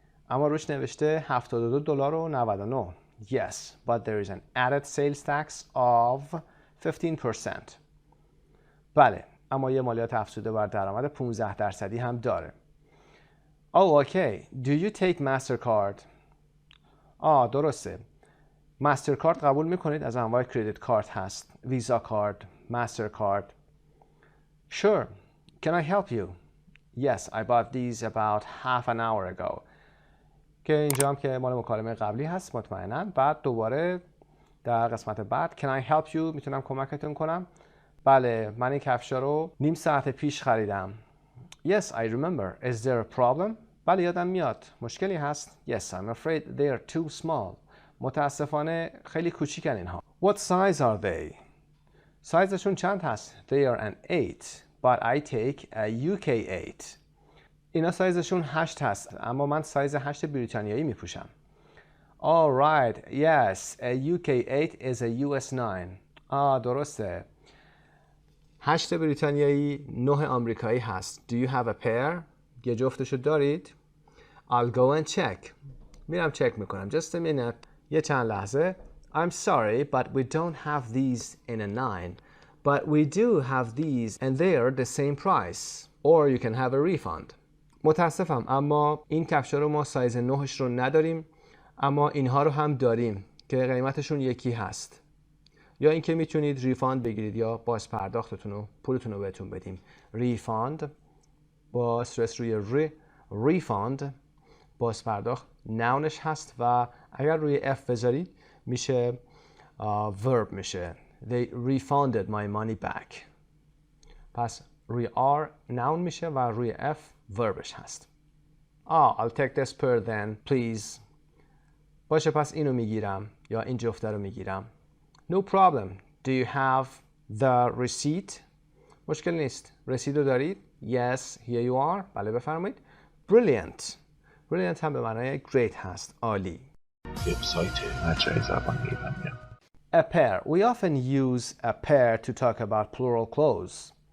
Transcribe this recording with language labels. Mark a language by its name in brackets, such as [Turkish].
[Persian] اما روش نوشته [English] $72.99. Yes, but there is an added sales tax of 15%. [Persian] بله، اما یه مالیات افزوده بر درآمد 15% هم داره. [English] Oh, okay. Do you take Mastercard? [Persian] درسته. مسترکارد قبول میکنید؟ از انواع کردیت کارت هست. [English] Visa card, Mastercard. Sure. Can I help you? Yes, I bought these about half an hour ago. [Persian] که اینجا هم که مال مکالمه قبلی هست مطمئنا. بعد دوباره در قسمت بعد [English] Can I help you؟ [Persian] میتونم کمکتون کنم؟ بله، من این کفشا رو نیم ساعت پیش خریدم. [English] Yes, I remember. Is there a problem? [Persian] بله، یادم میاد. مشکلی هست؟ [English] Yes, I'm afraid they are too small. [Persian] متاسفانه خیلی کوچیکن اینها. [English] What size are they? [Persian] سایزشون چند هست؟ [English] They are an 8, but I take a UK 8. [Persian] اینا سایزشون 8 هست، اما من سایز 8 بریتانیایی میپوشم. [English] All right, yes, a UK 8 is a US 9. [Persian] درسته. 8 بریتانیایی 9 آمریکایی هست. [English] Do you have a pair? [Persian] یه جفتشو دارید؟ [English] I'll go and check. [Persian] میرم چک میکنم. [English] Just a minute. [Persian] یه چند لحظه. [English] I'm sorry, but we don't have these in a 9. But we do have these and they are the same price. Or you can have a refund. [Persian] متاسفم، اما این کفشا رو ما سایز 9ش رو نداریم، اما اینها رو هم داریم که قیمتشون یکی هست. یا اینکه میتونید ریفاند بگیرید یا باز پرداختتون رو، پولتون رو بهتون بدیم. ریفاند با استرس روی ریفاند باز پرداخت ناونش هست و اگر روی F بذارید میشه verb میشه. [English] They refunded my money back. [Persian] پس روی R noun میشه و روی F verbش هست. [English] I'll take this pair then, please. [Persian] باشه، پس اینو میگیرم یا این جفته رو میگیرم. [English] No problem. Do you have the receipt? [Persian] مشکل نیست. رسید رو دارید؟ [English] Yes, here you are. [Persian] بله، بفرمایید. Brilliant. Brilliant هم به معنای great هست. عالی. وبسایت مجموعه زبان ایرانی. [English] A pair. We often use a pair to talk about plural clothes.